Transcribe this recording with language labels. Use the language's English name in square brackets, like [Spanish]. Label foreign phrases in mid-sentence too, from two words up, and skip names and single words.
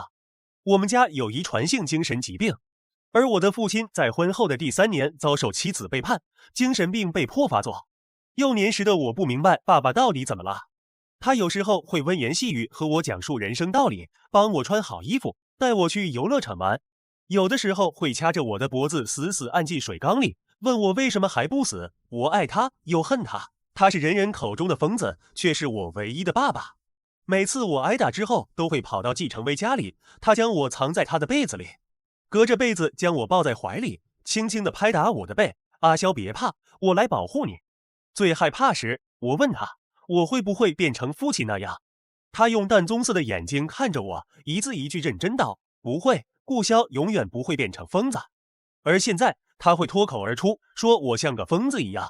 [Chinese] 我們家有遺傳性精神疾病，而我的父親在婚後的第3年遭受妻子背叛，精神病被迫發作。幼年時的我不明白爸爸到底怎麼了。他有時候會温言細語和我講述人生道理，幫我穿好衣服，帶我去遊樂場玩。有的時候會掐着我的脖子死死按進水缸裡，問我為什麼還不死。我愛他又恨他，他是人人口中的瘋子，卻是我唯一的爸爸。每次我挨打之後，都會跑到季承威家裡，他将我藏在他的被子裡，隔着被子將我抱在懷裡，輕輕地拍打我的背。阿蕭別怕，我來保護你。最害怕時，我問他，我會不會變成父親那樣？他用淡棕色的眼睛看着我，一字一句認真道：不會，顧蕭永遠不會變成瘋子。而現在他會脫口而出，說我像個瘋子一樣。